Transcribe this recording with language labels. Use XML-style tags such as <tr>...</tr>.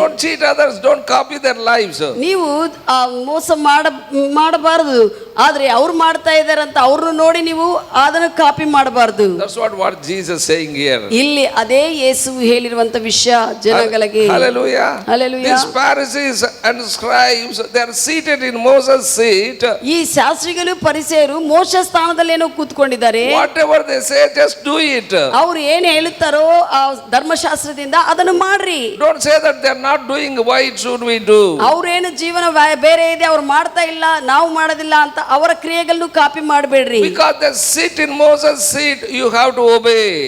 <en>So don't cheat others, don't copy their lives.</en> <kn>ನೀವು ಮೋಸ ಮಾಡಬಾರದು, ಆದ್ರೆ ಅವ್ರು ಮಾಡ್ತಾ ಇದ್ದಾರೆ ಅಂತ ಅವ್ರನ್ನ ನೋಡಿ ನೀವು ಅದನ್ನು ಕಾಪಿ ಮಾಡಬಾರ್ದು.</kn> <en>That's what Jesus saying here.</en> <kn>ಇಲ್ಲಿ ಅದೇ ಯೇಸು ಹೇಳಿರುವಂತ ವಿಷಯ ಜನಗಳಿಗೆ.</kn> <en>Hallelujah. Hallelujah. These Pharisees and scribes, they are seated in Moses' seat.</en> <kn>ಈ ಶಾಸ್ತ್ರಿಗಳು ಪರಿಸೇಯರು ಮೋಶ ಸ್ಥಾನದಲ್ಲಿ ಏನೋ ಕೂತ್ಕೊಂಡಿದ್ದಾರೆ.</kn> <en>Whatever they say, just do it.</en> <kn>ಅವ್ರು ಏನು ಹೇಳುತ್ತಾರೋ ಆ ಧರ್ಮಶಾಸ್ತ್ರದಿಂದ ಅದನ್ನು ಮಾಡ್ರಿ.</kn> <en>Don't say that they are not doing, why should we do?</en> <kn>ಅವ್ರೇನು ಜೀವನ ಬೇರೆ ಇದೆ, ಅವ್ರು ಮಾಡ್ತಾ ಇಲ್ಲ ನಾವು ಮಾಡೋದಿಲ್ಲ ಅಂತ ಅವರ ಕ್ರಿಯೆಗಳನ್ನು ಕಾಪಿ ಮಾಡಬೇಡ್ರಿ.</kn> <en>Because they sit in Moses' seat, you have to obey.</en>